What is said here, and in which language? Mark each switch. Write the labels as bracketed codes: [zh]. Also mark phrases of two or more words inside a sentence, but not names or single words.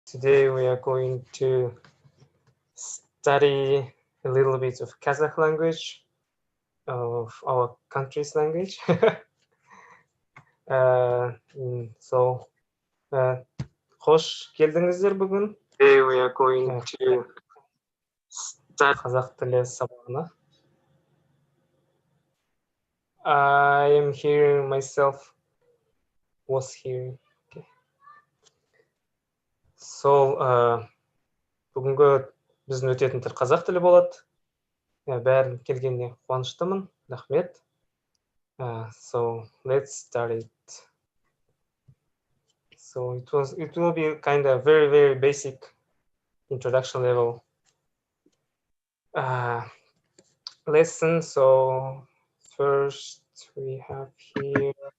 [en] Today we are going to study a little bit of Kazakh language, of our country's language. So, [kk] Hoş geldіңіздер бүгін. [en] Today we are going to study [kk] Қазақ тілі сабағына. [en] I am hearing myself, was hearing. Okay. So, [kk] бүгінгі біздің өтетін тіл қазақ тілі болады. Бәрін келгеніне қуаныштымын. Рахмет. [en] So let's start it. So it will be kind of very basic introduction level lesson. So first we have here.